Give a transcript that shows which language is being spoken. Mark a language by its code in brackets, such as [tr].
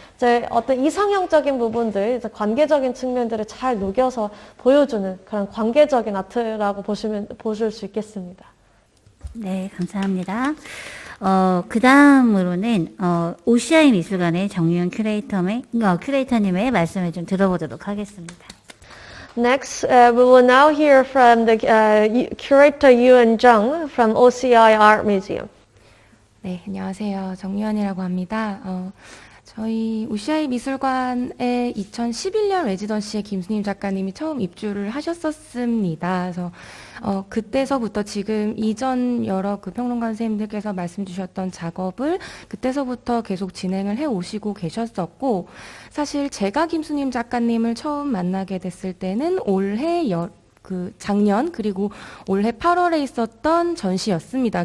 [ko] 이제 어떤 이상형적인 부분들, 이제 관계적인 측면들을 잘 녹여서 보여주는 그런 관계적인 아트라고 보실 수 있겠습니다. 네, 감사합니다. 그 다음으로는, OCI 미술관의 정유현 큐레이터님의 말씀을 좀 들어보도록 하겠습니다. [en] Next, we will now hear from the curator Youyeon Jung from OCI Art Museum. [ko] 네, 안녕하세요. 정유현이라고 합니다. 저희 OCI 미술관에 2011년 레지던시에 김수님 작가님이 처음 입주를 하셨었습니다. 그래서 그때서부터 지금 이전 여러 그 평론가 선생님들께서 말씀 주셨던 작업을 그때서부터 계속 진행을 해 오시고 계셨었고, 사실 제가 김수님 작가님을 처음 만나게 됐을 때는 올해 작년 그리고 올해 8월에 있었던 전시였습니다.